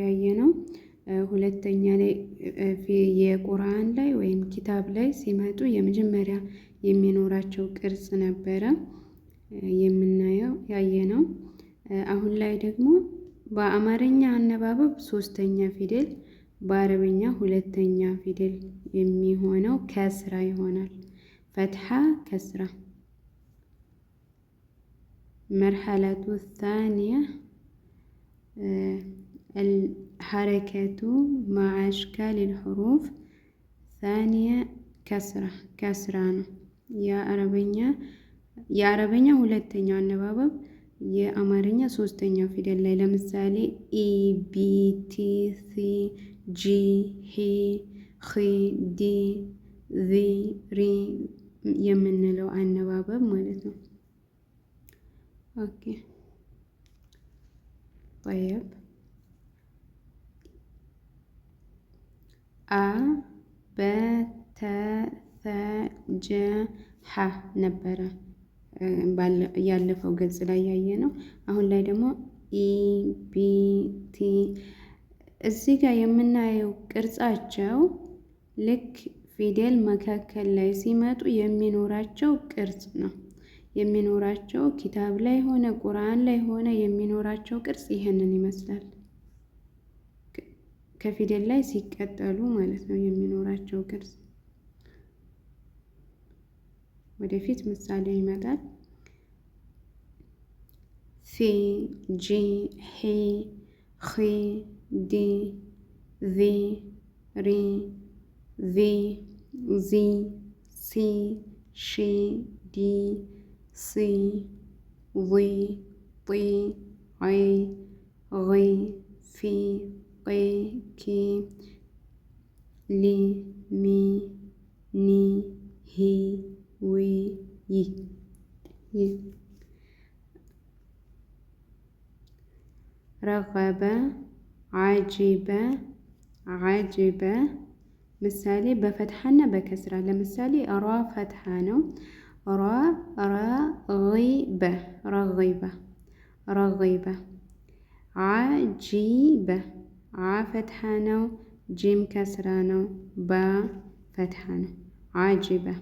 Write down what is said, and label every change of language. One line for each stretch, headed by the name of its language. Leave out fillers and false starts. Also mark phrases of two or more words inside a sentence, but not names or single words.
Amharic: ያየነው። ሁለተኛ ላይ የቁርአን ላይ ወይም ኪታብ ላይ ሲመጡ የመጀመሪያ የሚኖራቸው ቅርጽ ነበረ የምናየው ያየነው። አሁን ላይ ደግሞ በአማርኛ አነባበብ ሶስተኛ ፊደል፣ በአረበኛ ሁለተኛ ፊደል የሚሆነው ከስራ ይሆናል።
Arabic: فتحة كسرة። مرحلة ثانية الحركة مع أشكال الحروف ثانية كسرة ነው።
Amharic: የአረበኛ ሁለተኛው አነባበብ የአማርኛ ሶስተኛው ፊደል ላይ ለምሳሌ
Arabic: إ ب ت ث ج ح خ د ذ ر
Amharic: የምንለው አነባበብ ማለት ነው። ኦኬ طيب
Arabic: أ ب ت ث ج ح
Amharic: ነበረ ያለፈው ገጽ ላይ ያየ ነው። አሁን ላይ ደግሞ
Arabic: إ ب ت
Amharic: እዚህ ጋር የምናየው ቅርጻቸው ልክ ፊደል መካከል ላይ ሲመጡ የሚኖራቸው ቅርጽ ነው የሚኖራቸው። ኪታብ ላይ ሆነ ቁርአን ላይ ሆነ የሚኖራቸው ቅርጽ ይህንን ይመስላል። ከፊደል ላይ ሲቀጠሉ ማለት ነው የሚኖራቸው ቅርጽ። ወደፊት ምሳሌ ይመጣል።
Arabic: ث ج ح خ د ذ ر ز ز س ش ض ص و ط ع غ ف ق ك ل م ن ه و ي رغب عجب عجب።
Amharic: ምሳሌ በፈትሐና በከስራ። ለምሳሌ ራ ፈትሐ ነው።
Arabic: ر رغب رغب رغب። عجب ع فتحة
Amharic: ነው።
Arabic: جيم كسرة
Amharic: ነው።
Arabic: با فتحة
Amharic: ነው። ዓጂበ።